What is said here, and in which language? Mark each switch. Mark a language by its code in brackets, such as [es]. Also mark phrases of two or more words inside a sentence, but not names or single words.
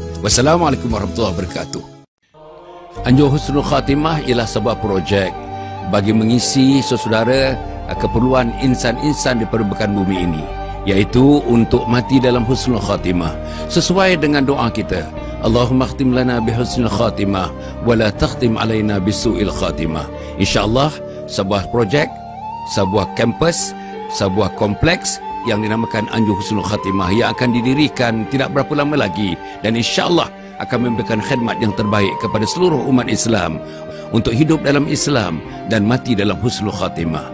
[ar] والسلام عليكم ورحمة الله وبركاته. [ms] Anjur [ar] حسن الخاتمة [ms] ialah sebuah projek bagi mengisi saudara keperluan insan-insan di permukaan bumi ini, iaitu untuk mati dalam husnul khatimah sesuai dengan doa kita. [ar] اللهم اختم لنا بحسن الخاتمة ولا تختم علينا بسوء الخاتمة. [ms] InsyaAllah sebuah projek, sebuah kampus, sebuah kompleks yang dinamakan Anjur [ar] حسن الخاتمة [ms] yang akan didirikan tidak berapa lama lagi, dan insyaAllah akan memberikan khidmat yang terbaik kepada seluruh umat Islam untuk hidup dalam Islam dan mati dalam husnul khatimah.